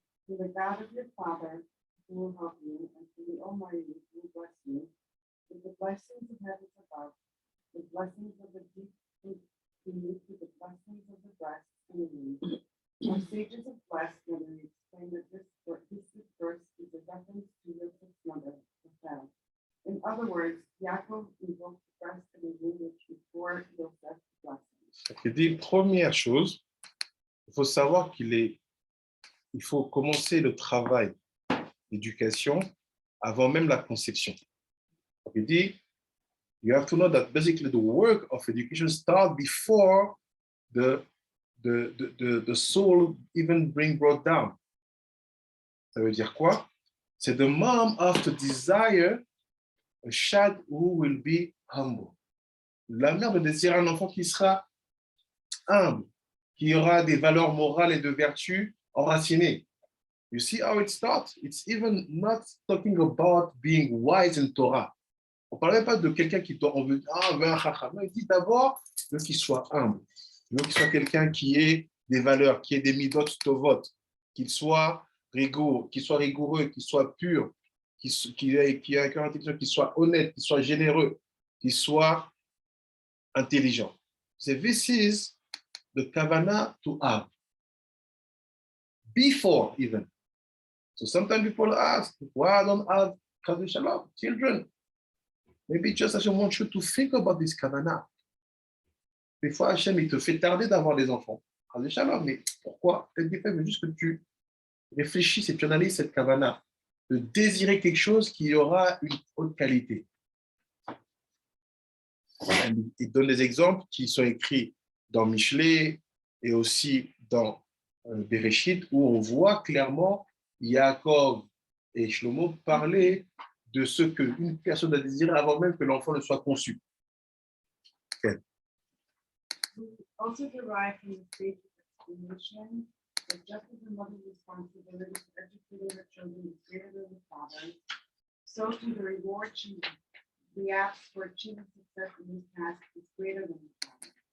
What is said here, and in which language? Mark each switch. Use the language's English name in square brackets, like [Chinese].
[English] To the God of your father, who will help you, and to the Almighty, who will bless you, with the blessings of heaven above, the blessings of the deep beneath, with the blessings of the breast and the womb. Our sages have blessed when they explain that this verse is a reference to Joseph's mother, Rachel. In other words, Yaakov invoked the breast and the womb which before Joseph's blessing. [French] Il dit, première chose, il faut savoir il faut commencer le travail d'éducation avant même la conception. Il dit, [English] you have to know that basically the work of education starts before the soul even being brought down. [French] Ça veut dire quoi? C'est [English] the mom have to desire a child who will be humble. [French] La mère doit désirer un enfant qui sera humble, qui aura des valeurs morales et de vertus enracinées. [English] You see how it starts? It's even not talking about being wise in Torah. [French] On ne parle même pas de quelqu'un on veut un chacham. Non, il dit d'abord, il veut qu'il soit humble. Il veut qu'il soit quelqu'un qui ait des valeurs, qui ait des midot tovot, qu'il soit rigoureux, qu'il soit pur, qui ait un cœur intelligent, qu'il soit honnête, qu'il soit généreux, qu'il soit intelligent. [English] So this is the kavanah to have before even. So sometimes people ask, why I don't have Chas Shalom, children? Maybe just Hashem wants you to think about this kavanah. [French] Des fois, Hashem, il te fait tarder d'avoir des enfants. Chas Shalom, mais pourquoi? Peut-être des fois, il veut juste que tu réfléchisses et tu analyses cette kavanah, de désirer quelque chose qui aura une haute qualité. Il donne des exemples qui sont écrits dans Michelet et aussi dans Bereshit, où on voit clairement Yaakov et Shlomo parler de ce qu'une personne a désiré avant même que l'enfant ne soit conçu. [English] Okay. We also derive from the stage of explanation that just as a mother's responsibility to educate her children is greater than the father's, so too the reward she reacts for achieving success in this task is greater than the father.